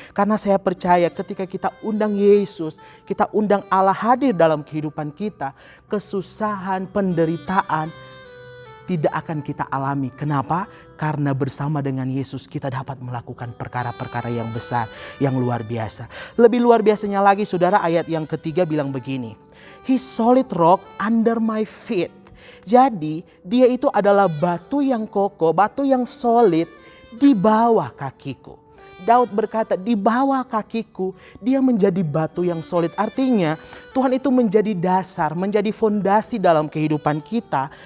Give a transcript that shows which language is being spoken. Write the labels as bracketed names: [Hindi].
[Indonesian] Karena saya percaya ketika kita undang Yesus, kita undang Allah hadir dalam kehidupan kita. Kesusahan, penderitaan, tidak akan kita alami. Kenapa? Karena bersama dengan Yesus kita dapat melakukan perkara-perkara yang besar, yang luar biasa. Lebih luar biasanya lagi saudara, ayat yang ketiga bilang begini. [English] His solid rock under my feet. [Indonesian] Jadi dia itu adalah batu yang kokoh, batu yang solid di bawah kakiku. Daud berkata, di bawah kakiku dia menjadi batu yang solid. Artinya Tuhan itu menjadi dasar, menjadi fondasi dalam kehidupan kita.